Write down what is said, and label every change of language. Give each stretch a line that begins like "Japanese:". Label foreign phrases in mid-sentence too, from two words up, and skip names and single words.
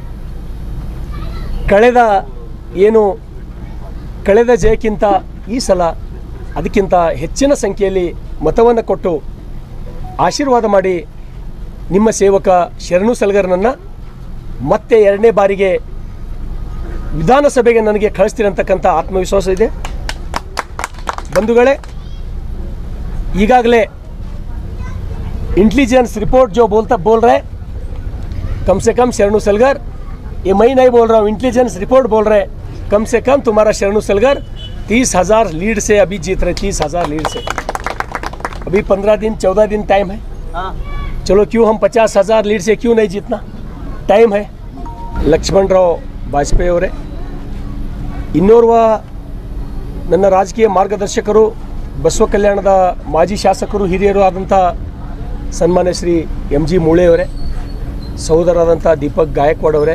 Kannada: ಕಳೆದ ಜಯಕ್ಕಿಂತ ಈ ಸಲ ಅದಕ್ಕಿಂತ ಹೆಚ್ಚಿನ ಸಂಖ್ಯೆಯಲ್ಲಿ ಮತವನ್ನು ಕೊಟ್ಟು ಆಶೀರ್ವಾದ ಮಾಡಿ ನಿಮ್ಮ ಸೇವಕ ಶರಣು ಸಲಗರ್ನನ್ನು ಮತ್ತೆ 2ನೇ ಬಾರಿಗೆ ವಿಧಾನಸಭೆಗೆ ನನಗೆ ಕಳಿಸ್ತಿರಂತಕ್ಕಂಥ ಆತ್ಮವಿಶ್ವಾಸ ಇದೆ। ಬಂಧುಗಳೇ, ಈಗಾಗಲೇ
English: intelligence report
Hindi: जो बोल रहे कम से कम शरणु सलगर, ये मैं नहीं बोल रहा हूँ,
English: intelligence report
Hindi: बोल रहे कम से कम तुम्हारा शरणु सलगर 30,000 लीड से अभी जीत रहे, 30,000 लीड से। अभी 15 दिन 14 दिन टाइम है, चलो क्यों हम 50,000 लीड से क्यों नहीं जीतना, टाइम है।
Kannada: ಲಕ್ಷ್ಮಣ ರಾವ್ ವಾಜಪೇಯಿ ಅವರೇ, ಇನ್ನೋರ್ವ ನನ್ನ ರಾಜಕೀಯ ಮಾರ್ಗದರ್ಶಕರು, ಬಸವ ಕಲ್ಯಾಣದ ಮಾಜಿ ಶಾಸಕರು ಹಿರಿಯರು ಆದಂಥ ಸನ್ಮಾನ್ಯ ಶ್ರೀ ಎಂ ಜಿ ಮೂಳೆ ಅವರೇ, ಸಹೋದರರಾದಂಥ ದೀಪಕ್ ಗಾಯಕ್ವಾಡ್ ಅವರೇ,